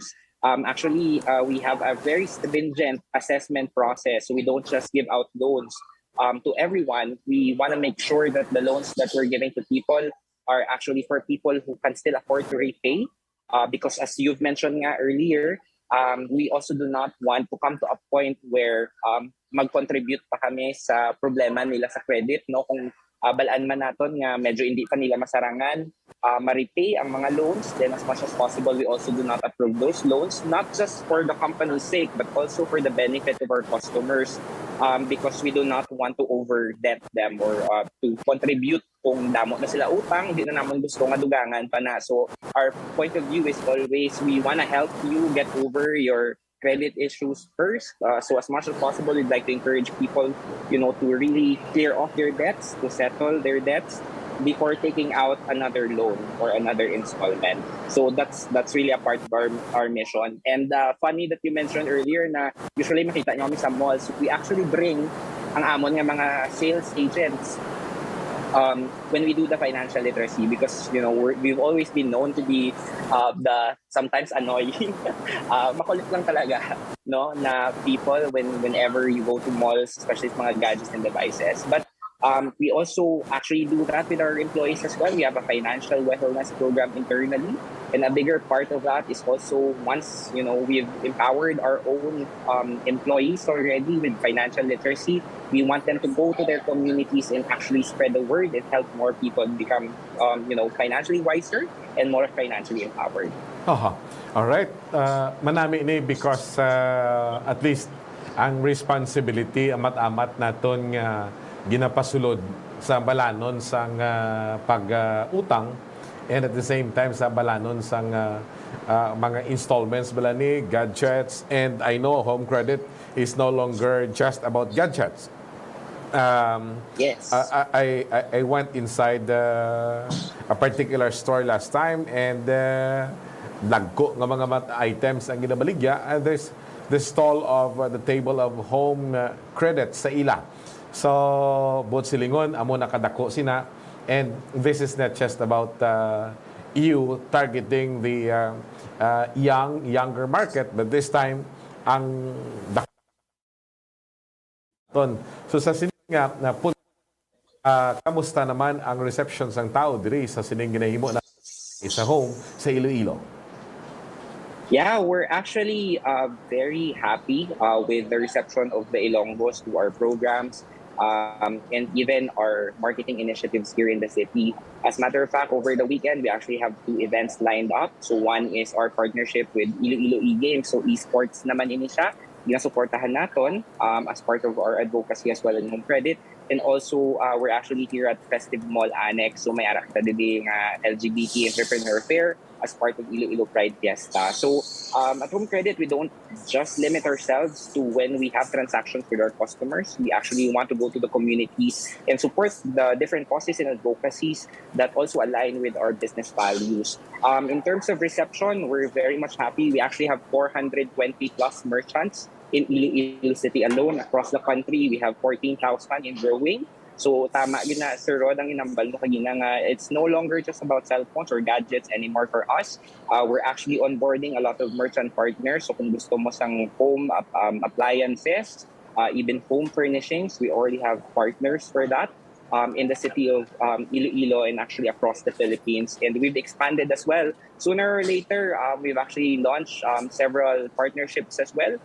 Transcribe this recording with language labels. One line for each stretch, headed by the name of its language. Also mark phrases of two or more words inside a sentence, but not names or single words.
English: Actually, we have a very stringent assessment process. So we don't just give out loans to everyone. We want to make sure that the loans that we're giving to people are actually for people who can still afford to repay. Because as you've mentioned nga earlier, we also do not want to come to a point where
Hiligaynon: mag-contribute pa kami sa problema nila sa credit,
English: no?
Hiligaynon: Kung balaan man naton nga medyo hindi pa nila masarangan ma-repay ang mga loans,
English: then as much as possible we also do not approve those loans, not just for the company's sake but also for the benefit of our customers, because we do not want to over-debt them or to contribute
Hiligaynon: kung damo na sila utang, di na naman gusto nga dugangan pa na.
English: So our point of view is always we want to help you get over your credit issues first. So as much as possible, we'd like to encourage people, to really clear off their debts, to settle their debts before taking out another loan or another installment. So that's really a part of our mission. And funny that you mentioned earlier na usually
Hiligaynon: makita nyo kami sa
English: malls, we actually bring
Hiligaynon: ang amon nga mga
English: sales agents when we do the financial literacy, because we've always been known to be the sometimes annoying
Filipino: makulit lang talaga
English: na people whenever you go to malls, especially
Hiligaynon: sa mga
English: gadgets and devices. But we also actually do that with our employees as well. We have a financial wellness program internally. And a bigger part of that is also once, we've empowered our own employees already with financial literacy, we want them to go to their communities and actually spread the word and help more people become, financially wiser and more financially empowered. All right.
Hiligaynon: Manami ni
English: because at least
Hiligaynon: ang responsibility amat-amat naton nga ginapasulod sa balanon sang pag-utang,
English: and at the same time
Hiligaynon: sa balanon sang mga installments bala ni gadgets.
English: And I know home credit is no longer just about gadgets. Yes. I went inside a particular store last time, and
Hiligaynon: dagko nga mga items ang ginabaligya,
English: and there's the stall of the table of home credit
Hiligaynon: sa ila. So both silingon amo nakadako sina.
English: And this is not just about you targeting the younger market, but this time
Hiligaynon: ang dakton. So sa sining nga na kamusta naman ang reception sang tao diri sa sining ginahimo na isa home sa Iloilo?
English: Yeah, we're actually very happy with the reception of the Ilonggos to our programs. And even our marketing initiatives here in the city. As a matter of fact, over the weekend, we actually have 2 events lined up. So one is our partnership with Iloilo e-games.
Hiligaynon: So esports naman ini siya. Ginasuportahan naton
English: as part of our advocacy as well in home credit. And also, we're actually here at Festive Mall Annex.
Hiligaynon: So may arak ta din LGBT Entrepreneur Fair
English: as part of
Hiligaynon: Iloilo Pride Fiesta.
English: So at Home Credit, we don't just limit ourselves to when we have transactions with our customers. We actually want to go to the communities and support the different causes and advocacies that also align with our business values. In terms of reception, we're very much happy. We actually have 420 plus merchants in Iloilo City alone. Across the country, we have 14,000 in growing.
Hiligaynon: So tama yun na Sir Rhod ang inambal mo kanina nga,
English: it's no longer just about cell phones or gadgets anymore for us. We're actually onboarding a lot of merchant partners.
Hiligaynon: So kung gusto mo sang
English: home appliances, even home furnishings, we already have partners for that in the city of Iloilo and actually across the Philippines. And we've expanded as well. Sooner or later, we've actually launched several partnerships as well.